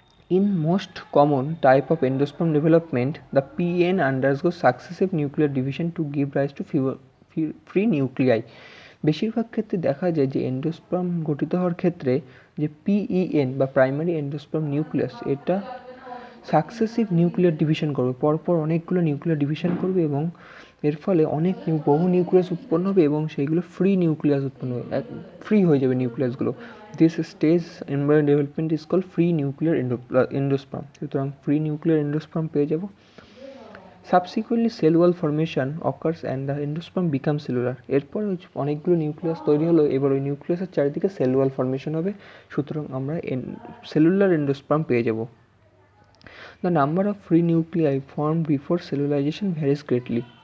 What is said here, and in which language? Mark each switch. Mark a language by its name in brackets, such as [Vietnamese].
[English] In most common type of endosperm development, the PN undergoes successive nuclear division to give rise to free nuclei. [Bangla] বেশিরভাগ ক্ষেত্রে দেখা যায় যে endosperm গঠিত হওয়ার ক্ষেত্রে যে PEN বা প্রাইমারি এন্ডোস্পার্ম নিউক্লিয়াস, এটা সাকসেসিভ নিউক্লিয়ার ডিভিশন করবে, পরপর অনেকগুলো নিউক্লিয়ার ডিভিশন করবে, এবং এর ফলে বহু নিউক্লিয়াস উৎপন্ন হবে, এবং সেইগুলো ফ্রি নিউক্লিয়াস উৎপন্ন হবে, ফ্রি হয়ে যাবে নিউক্লিয়াসগুলো। [English] This stage embryo development is called free nuclear endosperm. [Bangla] সুতরাং ফ্রি নিউক্লিয়ার এন্ডোস্পার্ম পেয়ে যাব। [English] Subsequently cell wall formation occurs and the endosperm become cellular. [Bangla] এরপর অনেকগুলো নিউক্লিয়াস তৈরি হলো, এবার ওই নিউক্লিয়াসের চারিদিকে সেল ওয়াল ফর্মেশন হবে, সুতরাং আমরা সেলুলার এন্ডোস্পার্ম পেয়ে যাব। [English] The number of free nuclei formed before cellularization varies greatly.